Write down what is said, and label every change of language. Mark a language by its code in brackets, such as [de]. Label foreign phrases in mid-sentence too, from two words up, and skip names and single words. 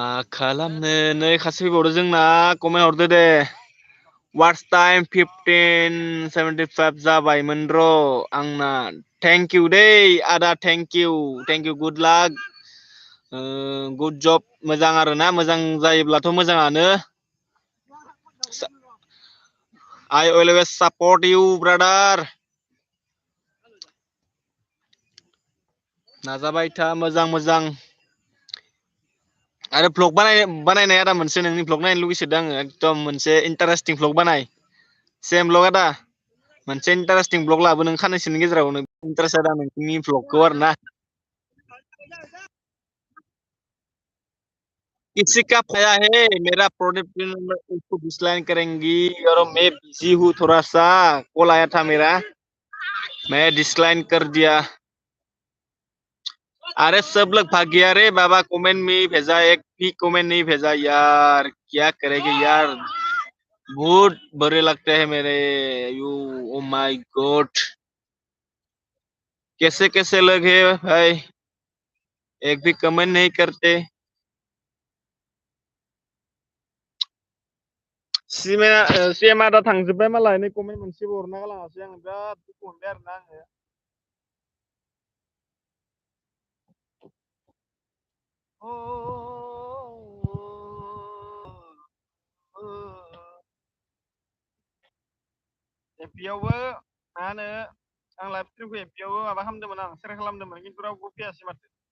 [brx] खालामनो नै खासे फैबावदो जोंना कमेन्ट हरदो दे [en] what's time [brx] 15:75 जाबायमोन र' आंना [en] thank you [brx] दे आदा [en] thank you good luck good job [brx] मोजां आरोना मोजां जायोब्लाथ' मोजाङानो [en] I always support you brother [brx] नाजाबाय था मोजां आरो भ्लग बानायनाय आदा मोनसे नोंनि भ्लग नायनो लुगैसोदों आङो एकदम मोनसे [en] interesting vlog [brx] बानाय [en] same vlog [brx] आदा मोनसे [en] interesting vlog [brx] लाबो नों खाननैसोनि गेजेरावनो इन्टारेस्ट आदा नोंनि भ्लगखौ आरोना [hi] किसी का फाया है मेरा प्रोडक्ट उसको डिसलाइन करेंगी और मैं बिजी हूँ थोड़ा सा कॉल आया था मेरा मैं डिसलाइन कर दिया अरे सब लोग भाग गया रे बाबा कमेंट में भेजा एक भी कमेंट नहीं भेजा यार क्या करेंगे यार बहुत बुरे लगते हैं मेरे [en] you oh my god [hi] कैसे कैसे लोग हैं भाई एक भी कमेंट नहीं करते [brx] सिएम आदा थांजोब्बाय मालाय नै कमेन्ट मोनसेबो हरना गालाङासै आं बिराद दुखु मोनबाय आरोना आङो एफबिआवबो मा होनो आं [en] live streamखौ [brx] एफबिआवबो माबा खालामदोंमोन आं सेयार खालामदोंमोन खिन्थु रावबो फैयासै माथो